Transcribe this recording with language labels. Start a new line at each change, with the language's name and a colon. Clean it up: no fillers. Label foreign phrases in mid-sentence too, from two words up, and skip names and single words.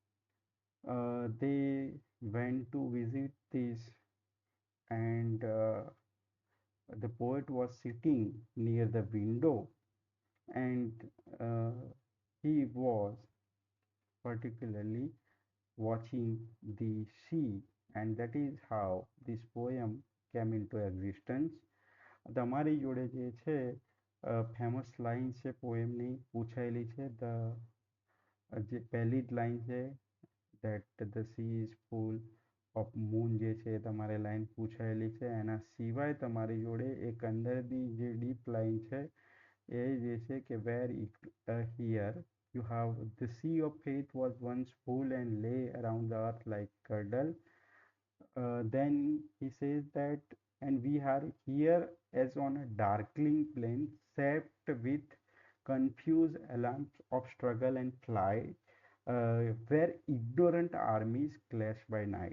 English: They went to visit this, and the poet was sitting near the window, and uh, he was particularly watching the sea, and that is how this poem came into existence.
Gujarati: તમારી જોડે જે છે ફેમસ લાઈન છે પોએમની પૂછાયેલી છે જે પહેલી જ લાઈન છે
English: that the sea is full of moon
Gujarati: જે છે એ તમારે લાઈન પૂછાયેલી છે એના સિવાય તમારી જોડે એક અંદરની જે ડીપ લાઈન છે એ જે છે કે
English: where here you have the sea of faith was once full and lay around the earth like curdle. Then he says that, and we are here as on a darkling plain, set with confused alarms of struggle and flight, where ignorant armies clash by night.